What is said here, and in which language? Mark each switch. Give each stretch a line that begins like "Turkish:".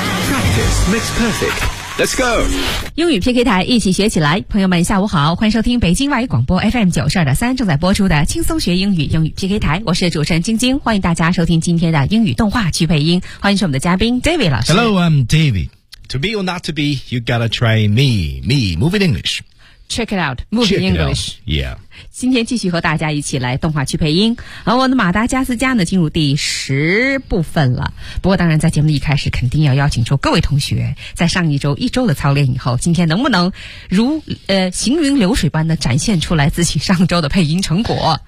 English: Practice makes perfect。 Let's go!
Chinese: 英语 PK 台一起学起来，朋友们下午好，欢迎收听北京外语广播 FM92.3 正在播出的轻松学英语英语 PK 台，我是主持人晶晶，欢迎大家收听今天的英语动画去配音，欢迎是我们的嘉宾 David 老师。
English: Hello, I'm David. To be or not to be, you gotta try me, move in English. Check it out, move in English. Yeah.
Chinese: 今天继续和大家一起来动画去配音，而我的马达加斯加呢进入第十部分了。不过当然在节目的一开始肯定要邀请出各位同学，在上一周一周的操练以后，今天能不能如行云流水般的展现出来自己上周的配音成果。